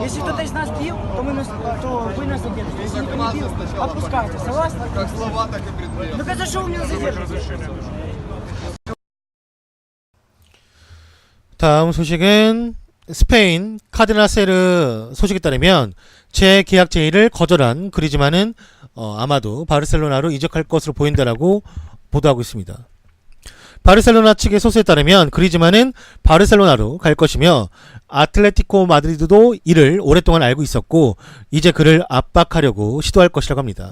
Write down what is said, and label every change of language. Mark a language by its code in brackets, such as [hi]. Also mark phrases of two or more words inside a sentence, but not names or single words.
[ru] Если кто-то из нас бил, то вы нас задержите. Если никто не бил, отпускайте. Согласны? Как слова, так и предметы. Ну это что вы меня задержите? [ko] 다음 소식은 스페인 카데나세르 소식에 따르면 재계약 제의를 거절한 그리즈만은 아마도 바르셀로나로 이적할 것으로 보인다라고 보도하고 있습니다. 바르셀로나 측의 소스에 따르면 그리즈만은 바르셀로나로 갈 것이며 아틀레티코 마드리드도 이를 오랫동안 알고 있었고 이제 그를 압박하려고 시도할 것이라고 합니다.